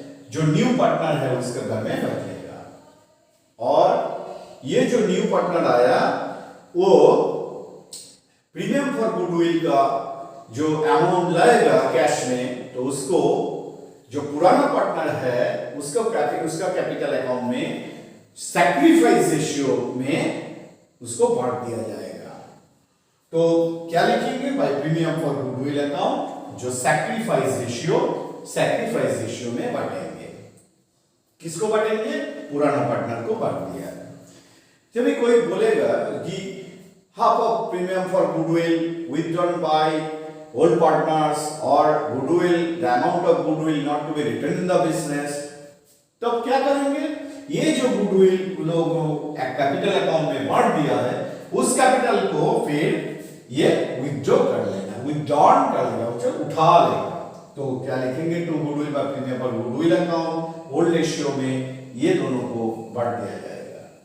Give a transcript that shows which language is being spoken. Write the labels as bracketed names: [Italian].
[Hindi] जो new partner है उसके घर में बैठेगा। और ये जो न्यू पार्टनर आया वो प्रीमियम फॉर गुडविल का जो अमाउंट लाएगा कैश में तो उसको जो पुराना पार्टनर है उसका कैपिटल अकाउंट में सैक्रिफाइस रेशियो में उसको बांट दिया जाएगा। तो क्या लिखेंगे? Bye premium for goodwill account जो सैक्रिफाइस रेशियो में बांटेंगे। किसको बांटेंगे? पुराना पार्टनर को बांट दिया। जब कोई बोलेगा कि [English] half of premium for goodwill withdrawn by old partners or goodwill the amount of goodwill not to be returned in the business, [Hindi] तब क्या करेंगे? ये जो गुडविल लोगों कैपिटल अकाउंट में बांट दिया है उस कैपिटल को फिर ये विथड्रॉ कर लेना, विथड्रॉन कर लेगा, उठा लेगा। तो क्या लिखेंगे? To goodwill bye premium for goodwill account old ratio में ये दोनों को बांट दिया जाएगा।